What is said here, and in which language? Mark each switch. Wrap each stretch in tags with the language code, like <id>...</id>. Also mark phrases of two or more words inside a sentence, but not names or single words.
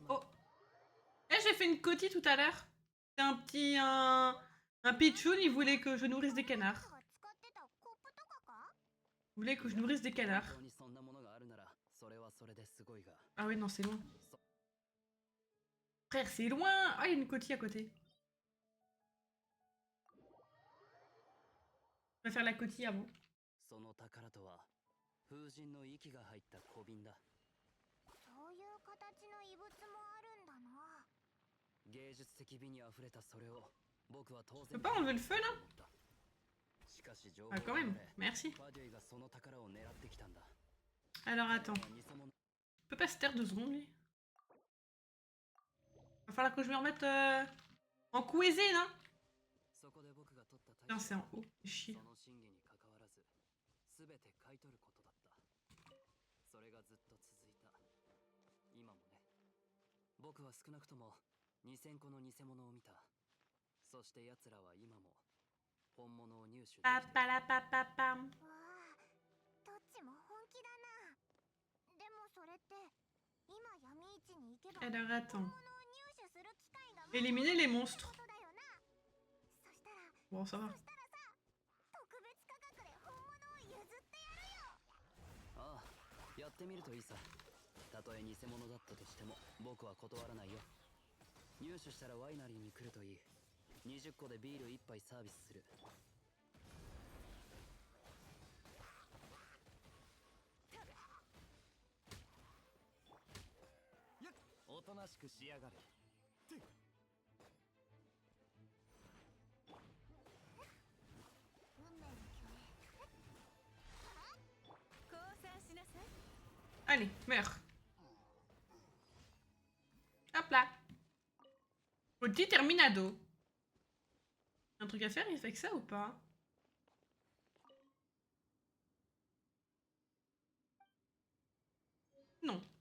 <fr>Oh. Eh, j'ai fait une coquille tout à l'heure. C'est un petit. Un pitchoun, il voulait que je nourrisse des canards.</fr> <ja>が使ってたコップとかか？</ja> <fr>Il voulait que je nourrisse des canards.</fr> <ja>本当にそんなものがあるならそれはそれですごいが</ja> <fr>Ah ouais, non, c'est loin. Frère, c'est loin. Ah, il y a une coquille à côté. Je vais faire la coquille avant.</fr> <ja>その宝とは風神の息が入った小瓶だそういう形の異物もあるんだな。芸術的美にあふれたそれを僕は当</ja> <fr>Je</fr> <ja>然</ja> <fr>peux pas enlever le feu là?</fr> <ja>しかし情報</ja> <fr>Ah,</fr> <ja>が</ja> <fr>quand</fr> <ja>漏れ</ja> <fr>même. Merci.</fr> <ja>ファデュイがその宝を狙ってきたんだ</ja> <fr>Alors attends.</fr> <ja>偽物</ja> <fr>Je peux pas se taire 2 secondes lui? Va falloir que je me remette en cuisine, hein?</fr> <ja>そこで僕が取った</ja> <fr>Non,</fr> <ja>対</ja> <fr>c'est</fr> <ja>処</ja> <fr>en haut. Chier.</fr> <ja>その真偽に関わらず全て買い取ることだったそれがずっと続いた今もね僕は少なくとも2000個の偽物を見たそして奴らは今も本物を入手できている Papalapapapam. わあ、どっちも本気だな。でもそれって今闇市に行けば</ja> <fr>Alors</fr> <ja>本</ja> <fr>attends.</fr> <ja>物を入手する機会が</ja> <fr>Éliminer les monstres.</fr> <ja>ことだよな。そしたら</ja> <fr>Bon, ça va.</fr> <ja>特別価格で本物を譲ってやるよ。ああやってみるといいさたとえ偽物だったとしても僕は断らないよ入手したらワイナリーに来るといい20個でビール1杯サービスするおとなしくしやがれ。運命の共演。降参しなさい。</ja> <fr>Allez, meurs. Hop là. Petit terminado. Un truc à faire, il fait que ça ou pas? Non.</fr>